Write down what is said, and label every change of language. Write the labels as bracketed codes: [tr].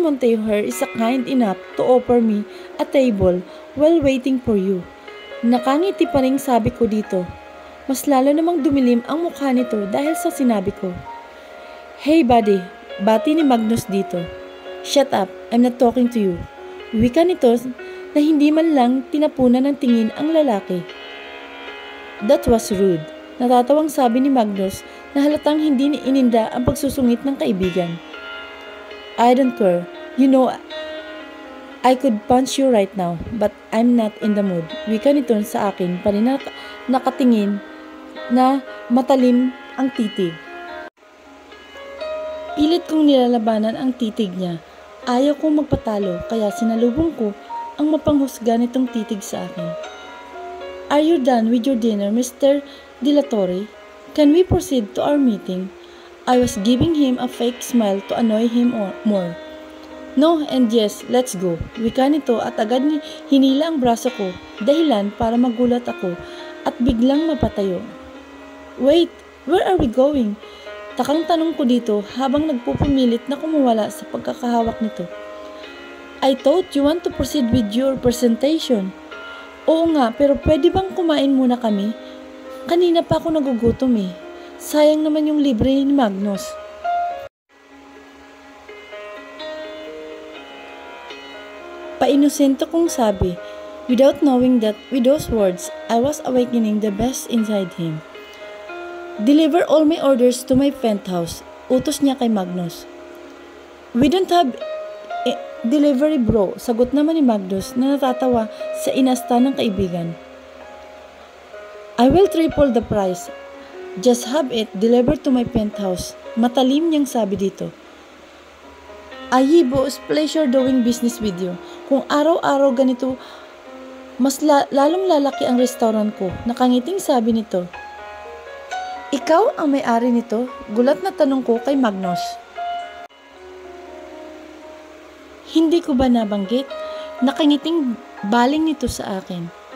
[en] Montejo is kind enough to offer me a table while waiting for you. [tl] Nakangiti pa rin sabi ko dito. Mas lalo namang dumilim ang mukha nito dahil sa sinabi ko. [en] Hey buddy, [tl] bati ni Magnus dito. [en] Shut up, I'm not talking to you. [tl] Wika nito na hindi man lang tinapunan ng tingin ang lalaki. [en] That was rude. [tl] Natatawang sabi ni Magnus na halatang hindi ni ininda ang pagsusungit ng kaibigan. [en] I don't care. You know, I could punch you right now, but I'm not in the mood. [tl] Wika nito sa akin pa rin nakatingin na matalim ang titig. Pilit kong nilalabanan ang titig niya. Ayaw kong magpatalo kaya sinalubong ko ang mapanghusga nitong titig sa akin. [en] Are you done with your dinner, Mr. De La Torre? Can we proceed to our meeting? I was giving him a fake smile to annoy him more. No and yes, let's go. [tl] Wika nito at agad hinila ang braso ko, dahilan para magulat ako at biglang mapatayo. [en] Wait, where are we going? [tl] Takang tanong ko dito habang nagpupumilit na kumuwala sa pagkakahawak nito. [en] I thought you want to proceed with your presentation. [tl] Oo nga, pero pwede bang kumain muna kami? Kanina pa ako nagugutom eh. Sayang naman yung libre ni Magnus. Painosento kong sabi, [en] without knowing that with those words, I was awakening the best inside him. Deliver all my orders to my penthouse. [tl] Utos niya kay Magnus. [en] We don't have delivery bro. [tl] Sagot naman ni Magnus na natatawa sa inasta ng kaibigan. [en] I will triple the price. Just have it delivered to my penthouse. [tl] Matalim niyang sabi dito. [en] Ayibo, it's pleasure doing business with you. [tl] Kung araw-araw ganito, mas lalong lalaki ang restaurant ko. Nakangiting sabi nito. Ikaw ang may-ari nito? Gulat na tanong ko kay Magnus. Hindi ko ba nabanggit? Nakangiting baling nito sa akin.